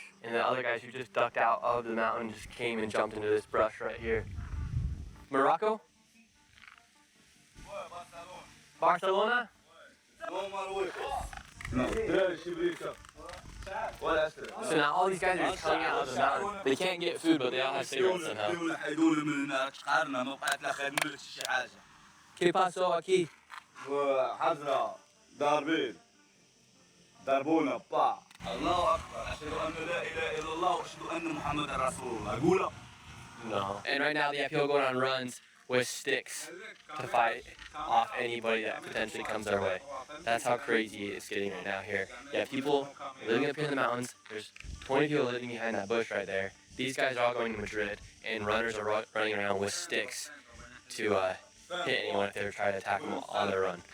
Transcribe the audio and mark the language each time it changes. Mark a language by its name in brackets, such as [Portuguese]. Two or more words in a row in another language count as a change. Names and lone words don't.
[English] And the other guys who just ducked out of the mountain just came and jumped into this brush right here. Morocco? Barcelona? So now all these guys are just coming out of the mountain. They can't get food, but they all have cigarettes somehow. [Spanish] ¿Qué pasó aquí? [Arabic] حزرة ضاربين ضربونا با الله أكبر أشهد أن لا إله إلا الله وأشهد أن محمد رسول الله أقول [English] No. And right now they have people going on runs with sticks to fight off anybody that potentially comes their way. That's how crazy it's getting right now here. You have people living up here in the mountains. There's 20 people living behind that bush right there. These guys are all going to Madrid, and runners are running around with sticks to hit anyone if they're trying to attack them on their run.